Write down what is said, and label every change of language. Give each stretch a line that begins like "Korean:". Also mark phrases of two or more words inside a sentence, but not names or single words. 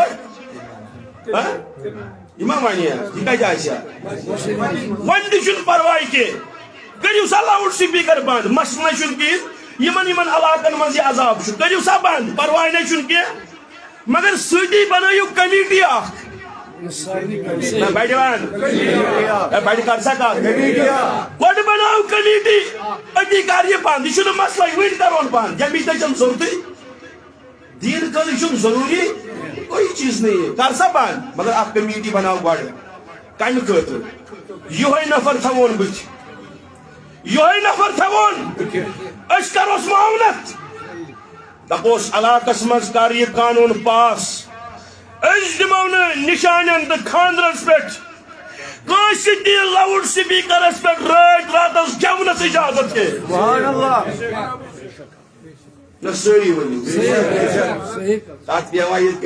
Kashmiri: یہ ما ونیا یہ کتہ آسیا ون تہ چھُنہٕ پرواے کینٛہہ کٔرِو سا لاوُڈ سپیکر بند مسلہٕ چھُنہٕ کِہیٖنۍ یمن علاقن منٛز یہِ عذاب چھُ کٔرِو سا بند پرواے نہ چھُنہٕ کینٛہہ مگر سۭتی بنٲیِو کمیٹی اکھ بڑی وان بڑی کر سکا گۄڈٕ بناو کمیٹی أتی کر یہ بند یہ چھُنہٕ مسئلہ وٕنۍ کرون بند جمی تک چھنہٕ ضرورتٕے دین خٲطرٕ چھُنہٕ ضروٗری
Urdu: کوئی چیز نہیں ہے
Kashmiri: کر سا بند مگر اکھ کمیٹی بناو گۄڈٕ کمہِ خٲطرٕ یِہوے نفر تھاوون بٕتھِ یِہوے نفر تھاوون أسۍ کروس معاونت دپوس علاقس منٛز کر یہِ قانون پاس أسۍ دِمو نہٕ نِشانٮ۪ن تہٕ خاندرس پٮ۪ٹھ کٲنٛسہِ تہِ لاوُڈ سپیٖکرس پٮ۪ٹھ رٲتۍ راتس گٮ۪ونس اجازت کینٛہہ نہ سٲری ؤنِو تتھ پیوان یِتھ